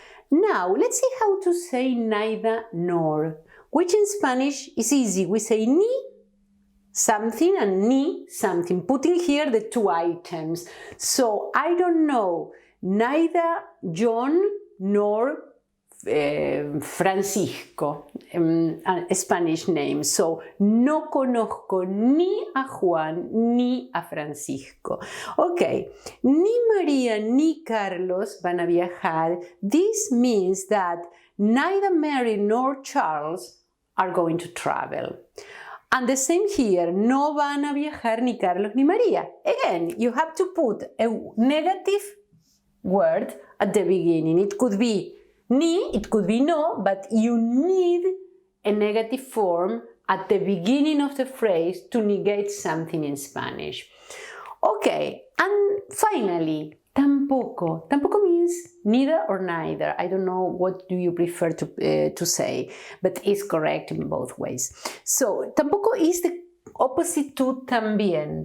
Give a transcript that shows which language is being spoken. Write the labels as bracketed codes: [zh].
[en] Now, let's see how to say neither nor, which in Spanish is easy. We say ni something and ni something, putting here the two items. So I don't know neither John nor Francisco, a Spanish name. [es] So no conozco ni a Juan ni a Francisco. Okay, ni María ni Carlos van a viajar. [en] This means that neither Mary nor Charles are going to travel. And the same here, [es] no van a viajar ni Carlos ni María. [en] Again, you have to put a negative word at the beginning. It could be ni, it could be no, but you need a negative form at the beginning of the phrase to negate something in Spanish. Okay, and finally, tampoco. Tampoco means neither or neither. I don't know what do you prefer to say, but it's correct in both ways. So, tampoco is the opposite to también.